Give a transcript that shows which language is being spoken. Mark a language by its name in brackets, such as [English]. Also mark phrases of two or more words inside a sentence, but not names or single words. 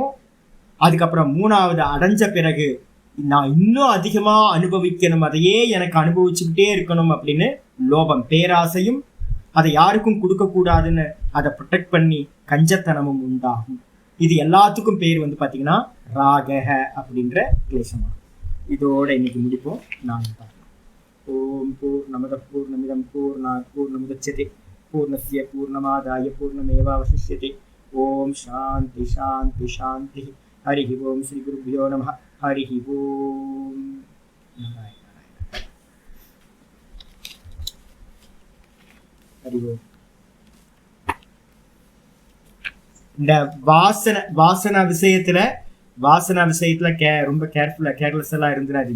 [Tamil] அதுக்கப்புறம் 3வது அடைஞ்ச பிறகு நான் இன்னும் அதிகமா அனுபவிக்கணும், அதையே எனக்கு அனுபவிச்சுக்கிட்டே இருக்கணும் அப்படின்னு லோபம், பேராசையும், அதை யாருக்கும் கொடுக்க கூடாதுன்னு அதை ப்ரொடெக்ட் பண்ணி கஞ்சத்தனமும் உண்டாகும். இது எல்லாத்துக்கும் பேர் வந்து பாத்தீங்கன்னா ராகஹ அப்படின்ற கிளேசமா. இதோட இன்னைக்கு முடிப்போம். நான் பார்க்கலாம். [Sanskrit] ॐ पूर्णमद पूर्णमिदम् पूर्णात् पूर्णमुदच्यते पूर्णस्य पूर्णमादाय पूर्णमेवावशिष्यते. ॐ शान्ति शान्ति शान्ति. हरि ॐ। श्री गुरुभ्यो नमः. हरि ॐ। हरि ॐ. [Tamil] இந்த வாசனா விஷயத்துல ரொம்ப கேர்லெஸ் எல்லாம் இருந்துடாதீங்க.